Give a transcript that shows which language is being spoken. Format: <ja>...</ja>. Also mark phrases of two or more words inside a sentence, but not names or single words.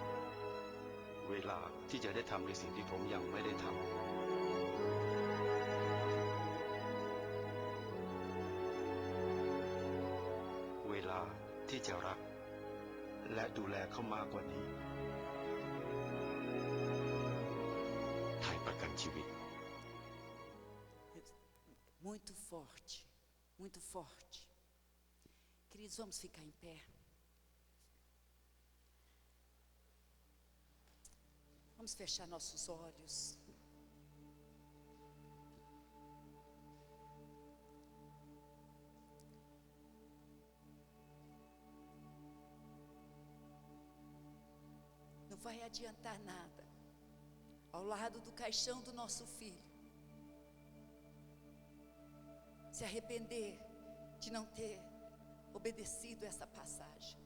<th>เวลาที่จะได้ทำในสิ่งที่ผมยังไม่ได้ทำเวลาที่จะรักและดูแลเขามากกว่านี้ไทยประกันชีวิต</th> <pt>Muito forte, muito forte. Queridos, vamos ficar em pé. Vamos fechar nossos olhos. Não vai adiantar nada ao lado do caixão do nosso filho se arrepender de não ter obedecido essa passagem.</pt>